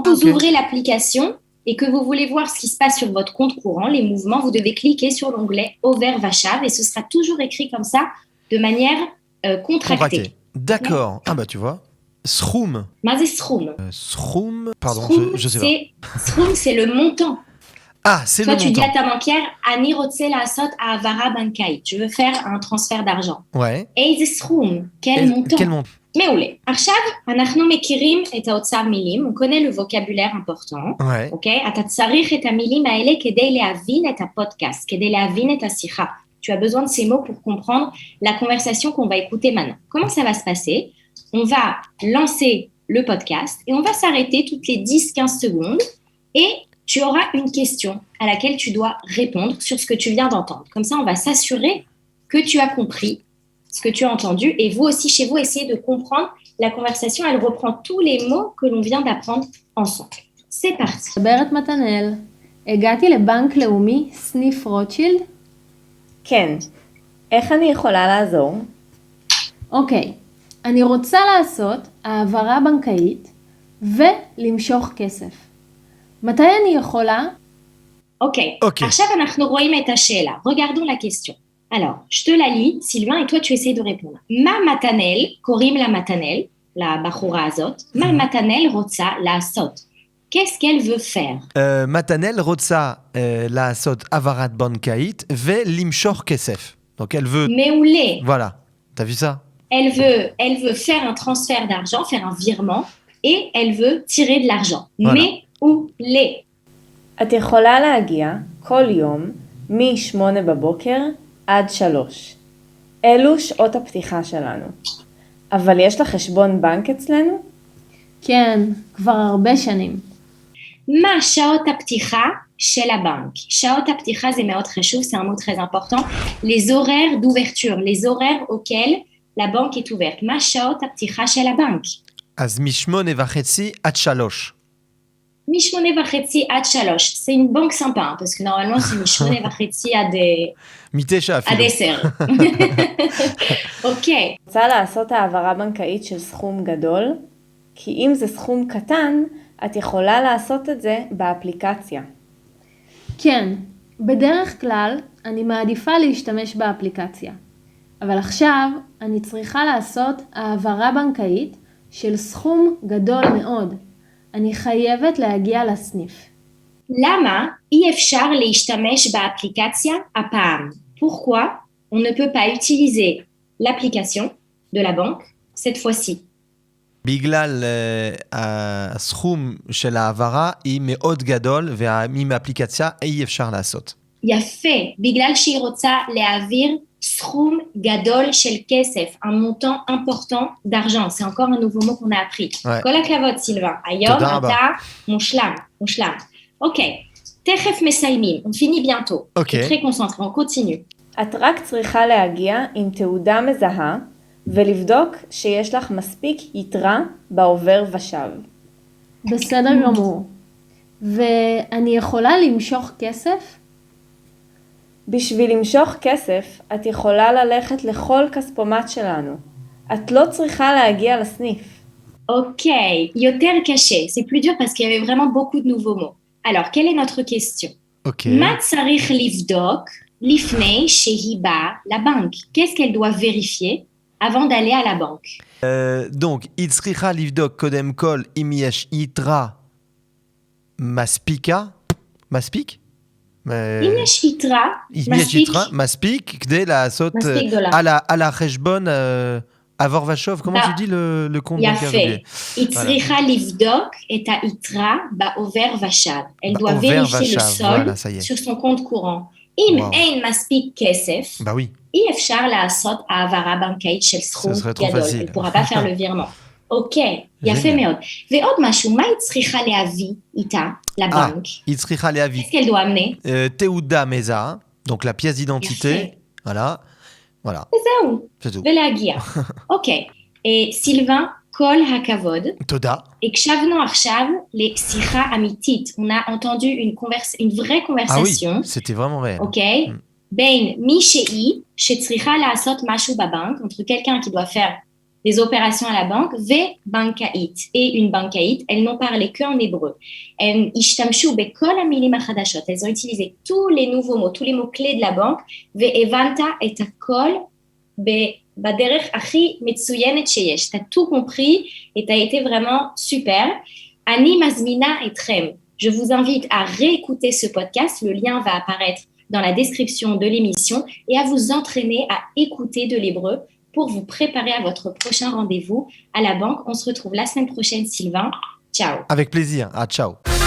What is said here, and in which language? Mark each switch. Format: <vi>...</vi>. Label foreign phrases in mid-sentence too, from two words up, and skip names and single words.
<fr>Vous ouvrez l'application et que vous voulez voir ce qui se passe sur votre compte courant, les mouvements, vous devez cliquer sur l'onglet</fr> <he>עובר ושב</he> <fr>et ce sera toujours écrit comme ça, de manière contractée. D'accord. Ah bah tu vois. Sroum.</fr> <he>מה זה סכום.</he> <fr>Sroum, pardon, je sais pas. Sroum, c'est le montant. Ah, c'est le montant. Toi, tu dis à ta banquière,</fr> <he>אני רוצה לעשות העברה בנקאית.</he> <fr>Je veux faire un transfert d'argent. Ouais.</fr> <he>איזה סכום.</he> <fr>Quel montant? Quel montant?</fr> <he>מעולה. עכשיו, אנחנו מכירים את האוצר מילים,</he> <fr>on connaît le vocabulaire important. Ouais.</fr> <he>אוקיי? אתה צריך את המילים האלה כדי להבין את הפודקאסט, כדי להבין את השיחה.</he> <fr>Tu as besoin de ces mots pour comprendre la conversation qu'on va écouter maintenant. Comment ça va se passer? On va lancer le podcast et on va s'arrêter toutes les 10-15 secondes et tu auras une question à laquelle tu dois répondre sur ce que tu viens d'entendre. Comme ça, on va s'assurer que tu as compris ce que tu as entendu et vous aussi, chez vous, essayez de comprendre la conversation. Elle reprend tous les mots que l'on vient d'apprendre ensemble. C'est parti.</fr> <he>מדברת מתנאל. הגעתי לבנק לאומי, סניף רוטשילד? כן. איך אני יכולה לעזור? אוקיי. אני רוצה לעשות העברה בנקאית ולמשוך כסף. מתי אני יכולה?</he> <fr>Ok.</fr> <he>עכשיו אנחנו רואים את השאלה.</he> <fr>Regardons la question. Alors, je te la lis, Sylvain, et toi tu essayes de répondre.</fr> <he>מה מתנאל, קוראים לה מתנאל, לבחורה הזאת, מה מתנאל רוצה לעשות?</he> <fr>Qu'est-ce qu'elle veut faire?</fr> <he>מתנאל רוצה לעשות העברת בנקאית ולמשוך כסף.</he> <fr>Donc elle veut...</fr> <he>מעולה.</he> <fr>Voilà, t'as vu ça? Elle veut faire un transfert d'argent, faire un virement, et elle veut tirer de l'argent. Voilà.</fr> <he>מעולה. את יכולה להגיע כל יום מ-8 בבוקר עד 3. אלו שעות הפתיחה שלנו. אבל יש לך חשבון בנק אצלנו? כן, כבר הרבה שנים. מה שעות הפתיחה של הבנק? שעות הפתיחה זה מאוד חשוב,</he> <fr>c'est un mot très important. Les horaires d'ouverture, les horaires auxquels la banque est ouverte.</fr> <he>מה שעות הפתיחה של הבנק? אז מ8:30 עד 3. מ8:30 עד 3.</he> <fr>C'est une banque sympa, hein, parce que normalement c'est</fr> <he>מ8:30 עד 10. אוקיי. רוצה לעשות העברה בנקאית של סכום גדול? כי אם זה סכום קטן, את יכולה לעשות את זה באפליקציה. כן, בדרך כלל אני מעדיפה להשתמש באפליקציה. אבל עכשיו אני צריכה לעשות העברה בנקאית של סכום גדול מאוד. אני חייבת להגיע לסניף. למה אי אפשר להשתמש באפליקציה הפעם?</he> <fr>Pourquoi on ne peut pas utiliser l'application de la banque cette fois-ci?</fr> <he>בגלל הסכום של העברה היא מאוד גדול, ועם האפליקציה אי אפשר לעשות. יפה, בגלל שהיא רוצה להעביר סכום גדול של כסף,</he> <fr>un montant important d'argent. C'est encore un nouveau mot qu'on a appris.</fr> <he>כל הכבוד, סילבן. היום אתה מושלם. אוקיי, תכף מסיימים.</he> <fr>On finit bientôt.</fr> <he>אוקיי.</he> <fr>très concentré, on continue.</fr> <he>את רק צריכה להגיע עם תעודה מזהה, ולבדוק שיש לך מספיק יתרה בעובר ושב. בסדר גמור. ואני יכולה למשוך כסף? בשביל למשוך כסף, את יכולה ללכת לכל כספומט שלנו. את לא צריכה להגיע לסניף. אוקיי, יותר קשה.</he> <fr>C'est plus dur parce qu'il y avait vraiment beaucoup de nouveaux mots. Alors, quelle est notre question?</fr> <he>מה צריך לבדוק לפני שהיא באה לבנק?</he> <fr>Qu'est-ce qu'elle doit vérifier avant d'aller à la banque? Donc,</fr> <he>היא צריכה לבדוק קודם כל אם יש יתרה מספיקה. מספיק? אם יש יתרה, מספיק כדי לעשות על החשבון עבור ושוב,</he> <fr>comment tu dis le compte bancaire?</fr> <he>יפה, היא צריכה לבדוק את היתרה בעובר ושב.</he> <fr>Elle doit vérifier le solde sur son compte courant.</fr> <he>אם אין מספיק כסף, אי אפשר לעשות העברה בנקאית של סכום גדול.</he> <fr>Elle pourra pas faire le virement.</fr> <he>אוקיי, יפה מאוד. ועוד משהו, מה היא צריכה להביא איתה לבנק? היא צריכה להביא</he> <fr>Qu'est-ce qu'elle doit amener?</fr> <he>תעודה מזהה,</he> <fr>donc la pièce d'identité. voilà.</fr> <he>זהו, ולהגיע. אוקיי, סילבן, כל הכבוד. תודה. הקשבנו עכשיו לשיחה אמיתית.</he> <fr>On a entendu une vraie conversation. Ah oui, c'était vraiment réel.</fr> <he>אוקיי? בין מישהי שצריכה לעשות משהו בבנק,</he> <fr>entre quelqu'un qui doit faire des opérations à la banque, ובנקאית. Et une bancaïte, elles n'ont parlé qu'en hébreu.</fr> <he>elles השתמשו בכל המילים החדשות.</he> <fr>elles ont utilisé tous les nouveaux mots, tous les mots clés de la banque,</fr> <he>והבנת את הכל בדרך הכי מצוינת שיש.</he> <fr>t'as tout compris et t'as été vraiment super.</fr> <he>אני מזמינה אתכם.</he> <fr>Je vous invite à réécouter ce podcast. Le lien va apparaître dans la description de l'émission et à vous entraîner à écouter de l'hébreu pour vous préparer à votre prochain rendez-vous à la banque. On se retrouve la semaine prochaine, Sylvain. Ciao. Avec plaisir. Ciao.</fr>